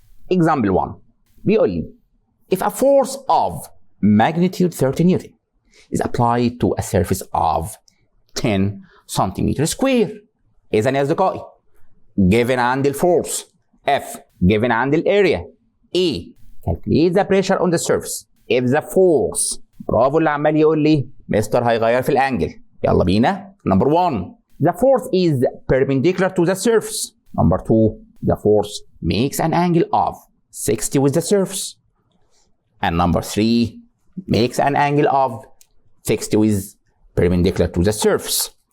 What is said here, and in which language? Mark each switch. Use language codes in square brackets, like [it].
[en] Example 1 [ar] بيقول لي [en] if a force of magnitude 30 Newton is applied to a surface of 10 centimeter square. [ar] إذا يا أصدقائي [en] given [ar] عند الفورس [en] F given [ar] عند الاريا [en] E calculate the pressure on the surface if the force. [ar] برافو اللي عمال يقول لي مستر هيغير في الانجل. يلا بينا. [en] Number 1 the force is perpendicular to the surface. Number 2 the force makes an angle of 60 with the surface. And number 3 makes an angle of 60 with perpendicular to the surface.